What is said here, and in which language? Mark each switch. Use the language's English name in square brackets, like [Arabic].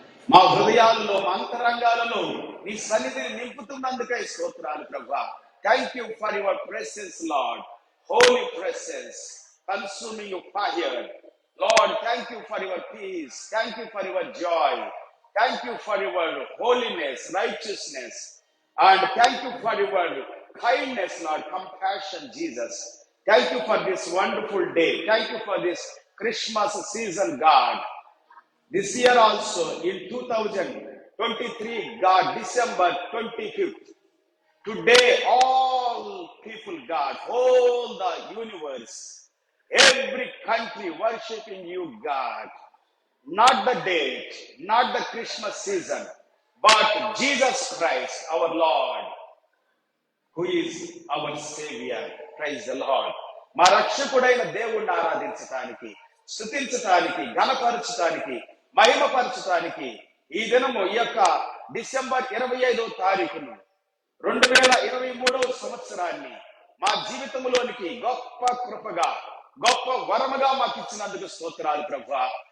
[Telugu] మా హృదయాలలో, మా అంతరంగాలలో నీ సన్నిధిని నింపుతున్నందుకై స్తోత్రాలు ప్రభువా. [English] Thank you for your presence Lord. Holy presence, consuming fire, Lord, thank you for your peace. Thank you for your joy. Thank you for your holiness, righteousness. And thank you for your kindness, Lord, compassion, Jesus. Thank you for this wonderful day. Thank you for this Christmas season, God. This year also, in 2023, God, December 25th, today, all people, God, whole the universe, every country worshiping you, God. Not the date, not the Christmas season, but Jesus Christ, our Lord, who is our Savior. Praise the Lord. [Telugu] మా రక్షకుడైన దేవుణ్ణి ఆరాధించటానికి, స్తుతించటానికి, ఘనపరచటానికి, మహిమపరచటానికి ఈ దినము ఈ యొక్క December 25వ తారీఖును 2023వ సంవత్సరాన్ని మా జీవితంలోనికి గొప్ప కృపగా, గొప్ప వరముగా మాకు ఇచ్చినందుకు స్తోత్రాలు ప్రభువా.